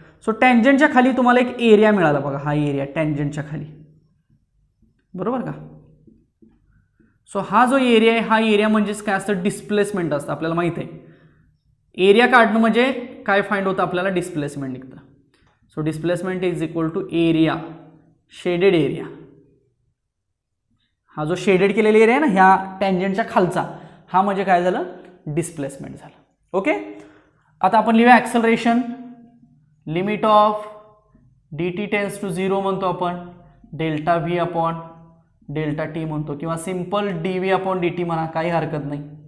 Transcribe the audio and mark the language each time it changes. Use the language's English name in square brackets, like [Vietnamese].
[Marathi] So टँजंटच्या खाली तुम्हाला एक एरिया मिळाला बघा, हा एरिया टँजंटच्या खाली, बरोबर का. सो हा जो एरिया आहे हा एरिया म्हणजेच काय असतं, डिस्प्लेसमेंट असतं. आपल्याला माहिती आहे एरिया काढणं म्हणजे काय फाइंड होतं आपल्याला, डिस्प्लेसमेंट निघतं. [English] So displacement is equal to area shaded area. [Marathi] हा जो शेडेड केलेला एरिया आहे ना ह्या टँजंटच्या खालचा, हा म्हणजे काय झालं, डिस्प्लेसमेंट झालं. ओके, आता आपण लिहूया acceleration. [English] limit of d t tends to 0 [Marathi] म्हणतो आपण, delta V upon delta T म्हणतो, किंवा simple D V upon D T म्हणा, काही हरकत नाही.